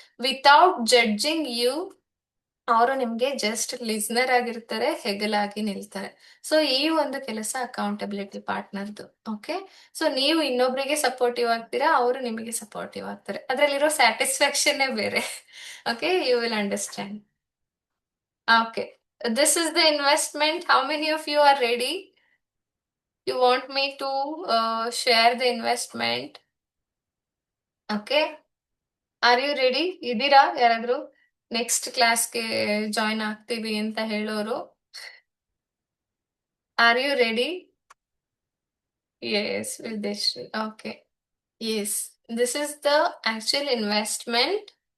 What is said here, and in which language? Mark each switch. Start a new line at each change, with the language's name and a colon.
English: without judging you,
Kannada: ಅವರು ನಿಮ್ಗೆ just listener ಆಗಿರ್ತಾರೆ, ಹೆಗಲಾಗಿ ನಿಲ್ತಾರೆ. ಸೊ ಈ ಒಂದು ಕೆಲಸ ಅಕೌಂಟಬಿಲಿಟಿ ಪಾರ್ಟ್ನರ್ದು. ಓಕೆ, ಸೊ ನೀವು ಇನ್ನೊಬ್ರಿಗೆ ಸಪೋರ್ಟಿವ್ ಆಗ್ತೀರಾ, ಅವರು ನಿಮಗೆ ಸಪೋರ್ಟಿವ್ ಆಗ್ತಾರೆ. ಅದ್ರಲ್ಲಿರೋ ಸ್ಯಾಟಿಸ್ಫ್ಯಾಕ್ಷನ್ನೇ ಬೇರೆ. Okay,
English: You will understand. Okay, this is the investment. How many of you are ready? You want me to share the investment? Okay, are you ready?
Kannada: ಇದೀರಾ ಯಾರಾದ್ರೂ ನೆಕ್ಸ್ಟ್ ಕ್ಲಾಸ್ಗೆ ಜಾಯ್ನ್ ಆಗ್ತೀವಿ ಅಂತ ಹೇಳೋರು?
English: Are you ready? Yes, Videshri. Okay, yes, this is the actual investment.